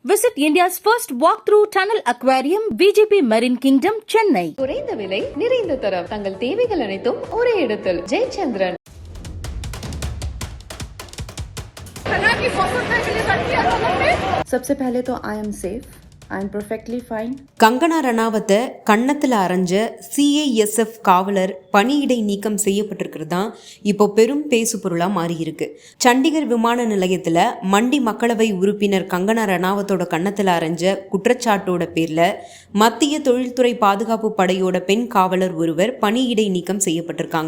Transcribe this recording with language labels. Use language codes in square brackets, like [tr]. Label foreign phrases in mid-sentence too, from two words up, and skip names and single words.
[en] Visit India's first walk-through tunnel aquarium, VGP Marine Kingdom, Chennai. [ta] குறைந்த விலை நிறைந்த தரம் தங்கள் தேவைகள் அனைத்தும் ஒரே இடத்தில் ஜெயச்சந்திரன். [hi] सबसे पहले तो [en] I am safe, I am perfectly fine. [ta] கங்கனா ரணாவத்தை கன்னத்தில் அரைஞ்ச CISF காவலர் பணியிடை நீக்கம் செய்யப்பட்டிருக்கிறது தான் இப்போ பெரும் பேசு பொருளாக மாறியிருக்கு. சண்டிகர் விமான நிலையத்தில் மண்டி மக்களவை உறுப்பினர் கங்கனா ரணாவத்தோட கன்னத்தில் அரைஞ்ச குற்றச்சாட்டோட பேரில் மத்திய தொழில்துறை பாதுகாப்பு படையோட பெண் காவலர் ஒருவர் பணியிடை நீக்கம் செய்யப்பட்டிருக்காங்க.